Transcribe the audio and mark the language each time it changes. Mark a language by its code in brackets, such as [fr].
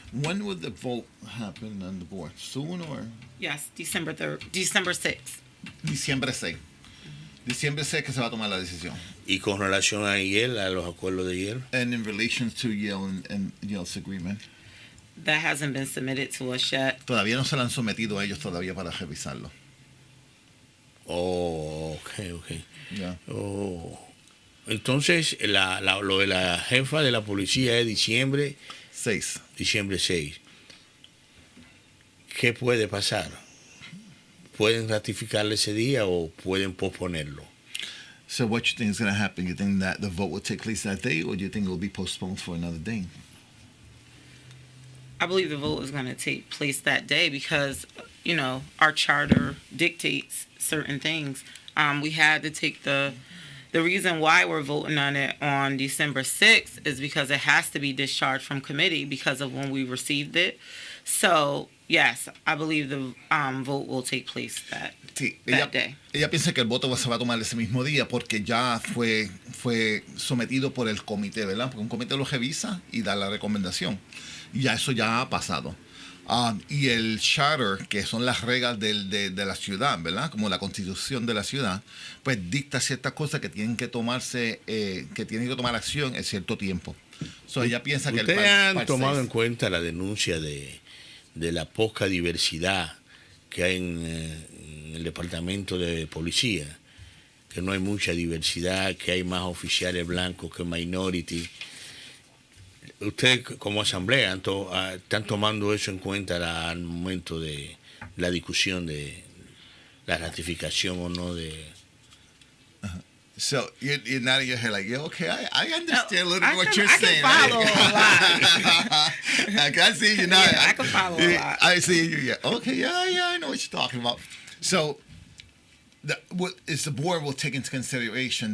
[en] When would the vote happen on the board? Soon or? Yes, December 3rd, December 6th. [es] Diciembre 6. Diciembre 6 que se va a tomar la decisión. Y con relación a Yale, a los acuerdos de Yale. [en] And in relation to Yale and Yale's agreement. That hasn't been submitted to us yet. [es] Todavía no se la han sometido a ellos todavía para revisarlo. Oh, ok. Yeah. Oh. Entonces, lo de la jefa de la policía es diciembre 6. Diciembre 6. ¿Qué puede pasar? ¿Pueden ratificarle ese día o pueden posponerlo? [en] So what you think is going to happen? You think that the vote will take place that day, or do you think it will be postponed for another day? I believe the vote is going to take place that day because, our charter dictates certain things. We had to take the reason why we're voting on it on December 6th is because it has to be discharged from committee because of when we received it. So, yes, I believe the vote will take place that day. [es] Ella piensa que el voto se va a tomar ese mismo día porque ya fue sometido por el comité, ¿verdad? Porque un comité lo revisa y da la recomendación. Y ya eso ya ha pasado. Y el charter, que son las reglas de la ciudad, ¿verdad? Como la constitución de la ciudad, pues dicta ciertas cosas que tienen que tomarse, que tienen que tomar acción en cierto tiempo. So, ella piensa que ¿Ustedes han tomado en cuenta la denuncia de la poca diversidad que hay en el departamento de policía? Que no hay mucha diversidad, que hay más oficiales blancos que minority. Ustedes como asamblea están tomando eso en cuenta al momento de la discusión de la ratificación o no de... [en] So you're nodding your head like, yeah, okay, I understand a little bit what you're saying. I can follow a lot. I can see you now. Yeah, I can follow a lot. I see you. Yeah. Okay. Yeah. I know what you're talking about. So, what is the board will take into consideration?